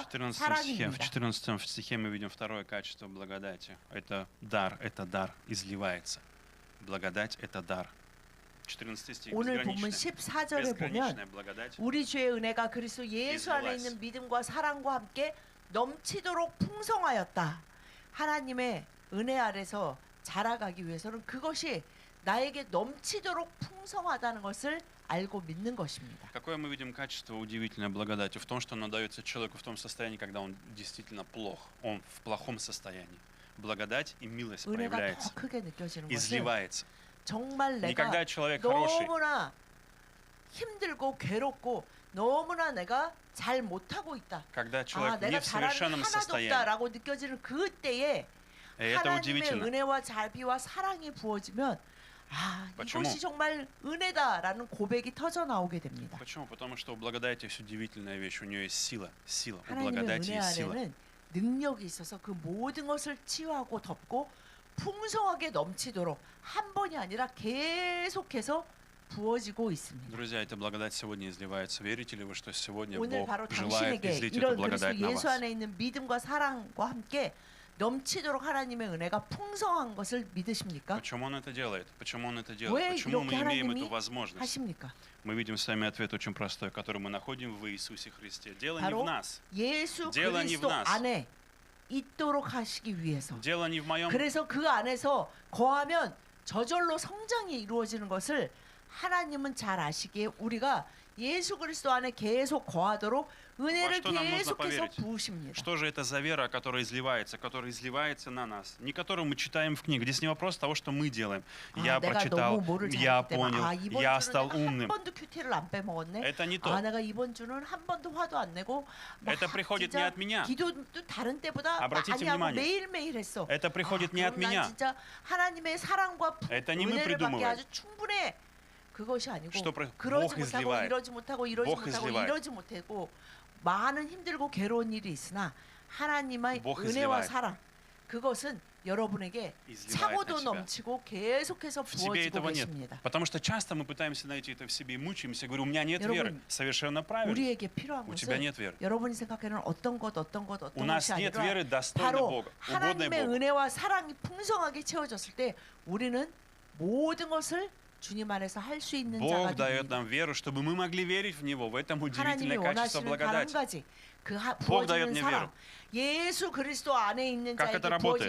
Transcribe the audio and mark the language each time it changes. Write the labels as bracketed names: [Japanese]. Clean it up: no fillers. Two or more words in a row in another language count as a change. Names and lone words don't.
[Korean] 14 사랑입니다. [Russian] в 14 стихе мы видим второе качество благодати. Это дар, изливается. Благодать — это дар. 14 стих. [Korean] 오늘 본문 14절에 보면 [Russian] безграничная благодать. [Korean] 우리 죄의 은혜가 그리스도 예수 안에 [Russian] Изливайся. [Korean] 있는 믿음과 사랑과 함께 넘치도록 풍성하였다. 하나님의 은혜 아래서 자라가기 위해서는 그것이 나에게 넘치도록 풍성하다는 것을 알고 믿는 것입니다. [Russian] Какое мы видим качество удивительной благодати? В том, что она дается человеку в том состоянии, когда он действительно плох. Он в плохом состоянии. Благодать и милость [Korean] 은혜가 더 [Russian] проявляется, [Korean] 크게 느껴지는 것은 [Russian] изливается. [Korean] 정말 [Russian] Не [Korean] 내가 [Russian] когда человек хороший, [Korean] 너무나 힘들고 괴롭고 너무나 내가 잘 못하고 있다. [Russian] когда человек не [Korean] 내가 [Russian] в [Korean] 잘하는 [Russian] совершенном [Korean] 하나도 [Russian] состоянии. [Korean] 없다라고 느껴지는 그때에 [Russian] И это [Korean] 하나님의 [Russian] удивительно. [Korean] 은혜와 자비와 사랑이 부어지면 [Russian] Почему? [Korean] 이것이 정말 은혜다라는 고백이 터져 나오게 됩니다. [Russian] Почему? Потому что у благодати есть удивительная вещь. У нее есть сила. Сила. У [Korean] 하나님의 [Russian] благодати [Korean] 은혜 [Russian] есть сила. [Korean] 안에는 능력이 있어서 그 모든 것을 치유하고 덮고 풍성하게 넘치도록 한 번이 아니라 계속해서 부어지고 있습니다. [Russian] Друзья, эта благодать сегодня изливается. Верите ли вы, что сегодня [Korean] 오늘 [Russian] Бог [Korean] 바로 [Russian] желает [Korean] 당신에게 [Russian] излить эту [Korean] 이런 그리스도 [Russian] благодать на [Korean] 예수 [Russian] вас? [Korean] 안에 있는 믿음과 사랑과 함께 넘치도록 하나님의 은혜가 풍성한 것을 믿으십니까? [Russian] Почему Он это делает? Почему Он это [Korean] 왜 [Russian] делает? Почему мы [Korean] 이렇게 [Russian] имеем [Korean] 하나님이 [Russian] эту возможность? [Korean] 하십니까? [Russian] Мы видим с вами ответ очень простой, который мы находим в Иисусе Христе. Дело не в [Korean] 바로 [Russian] нас. [Korean] 예수 [Russian] Дело не в [Korean] 그리스도 [Russian] нас. [Korean] 안에 있도록 하시기 위해서. [Russian] Дело не в моем. [Korean] 그래서 그 안에서 거하면 저절로 성장이 이루어지는 것을 하나님은 잘 아시기에 우리가 예수 그리스도 안에 계속 거하도록 은혜를 [Russian] что нам нужно [Korean] 계속해서 [Russian] поверить? [Korean] 부으십니다. [Russian] Что же это за вера, которая изливается на нас? Не которую мы читаем в книгах. Здесь не вопрос того, что мы делаем. Я [Korean] 내가 [Russian] прочитал, [Korean] 너무 뭐를 [Russian] я [Korean] 잘했기 때문에 [Russian] понял, [Korean] 이번 [Russian] я [Korean] 주는 [Russian] стал [Korean] 내가 한 [Russian] умным. [Korean] 번도 큐티를 안 빼먹었네. [Russian] Это не то. [Korean] 내가 이번 주는 한 번도 화도 안 내고 막 [Russian] Это приходит не [Korean] 진짜 [Russian] от меня. [Korean] 기도도 다른 때보다 [Russian] Обратите [Korean] 많이 하고 [Russian] внимание. [Korean] 매일매일 했어. [Russian] Это приходит не от [Korean] 그럼 난 [Russian] меня. [Korean] 진짜 하나님의 사랑과 [Russian] Это не мы [Korean] 은혜를 받기 [Russian] придумываем. [Korean] 아주 충분해. 그것이 아니고 [Russian] Что [Korean] 그러지 [Russian] Бог [Korean] 못하고 [Russian] изливает. [Korean] 이러지 못하고 이러지 [Russian] Бог [Korean] 못하고 [Russian] изливает. [Korean] 이러지 못하고 많은 힘들고 괴로운 일이 있으나 하나님의 [Russian] Бог [Korean] 은혜와 [Russian] изливает. [Korean] 사랑 그것은 여러분에게 [Russian] изливает на [Korean] 차고도 [Russian] тебя. [Korean] 넘치고 계속해서 [Russian] В тебе [Korean] 부어지고 [Russian] этого нет. [Korean] 계십니다. [Russian] Потому что часто мы пытаемся найти это в себе и мучаемся. Говорю, у меня нет веры. [Korean] 여러분, [Russian] Совершенно правильно. [Korean] 우리에게 필요한 [Russian] У тебя [Korean] 것은 [Russian] нет веры. [Korean] 여러분이 생각하는 어떤 것 [Russian] У [Korean] 어떤 [Russian] нас [Korean] 것이 [Russian] нет [Korean] 아니라 [Russian] веры, достойной [Korean] 바로 [Russian] Бога, угодной [Korean] 하나님의 [Russian] Богу. [Korean] 은혜와 사랑이 풍성하게 채워졌을 때 우리는 모든 것을 주님 안에서 할 수 있는 자가 [Russian] Бог дает [Korean] 됩니다. [Russian] нам веру, чтобы мы могли верить в Него. В этом [Korean] 하나님이 [Russian] удивительное качество [Korean] 원하시는 단 한 [Russian] благодати. [Korean] 가지 그 [Russian] Бог дает [Korean] 부어지는 [Russian] мне [Korean] 사랑 [Russian] веру. [Korean] 예수 그리스도 안에 있는 [Russian] Как [Korean] 자에게 [Russian] это работает?